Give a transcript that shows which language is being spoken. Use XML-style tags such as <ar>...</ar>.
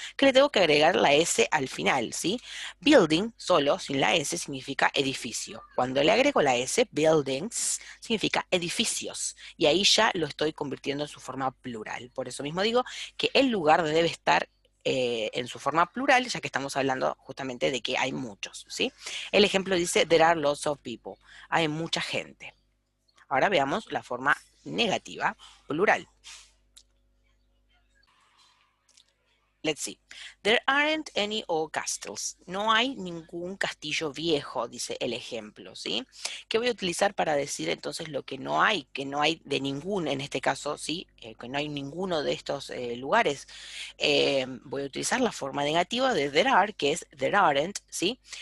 <es>Que le tengo que agregar la S al final, ¿sí? Building, solo, sin la S, significa edificio. Cuando le agrego la S, buildings, significa edificios. Y ahí ya lo estoy convirtiendo en su forma plural. Por eso mismo digo que el lugar debe estar en su forma plural, ya que estamos hablando justamente de que hay muchos, ¿sí? El ejemplo dice,</es> <en>there are lots of people.</en> <es>Hay mucha gente. Ahora veamos la forma negativa, plural.</es> <en>Let's see. There aren't any old castles.</en> <es>No hay ningún castillo viejo, dice el ejemplo, ¿sí? ¿Qué voy a utilizar para decir entonces lo que no hay de ningún, en este caso, ¿sí? Que no hay ninguno de estos lugares. Voy a utilizar la forma negativa de there are, que es there aren't, ¿sí?</es>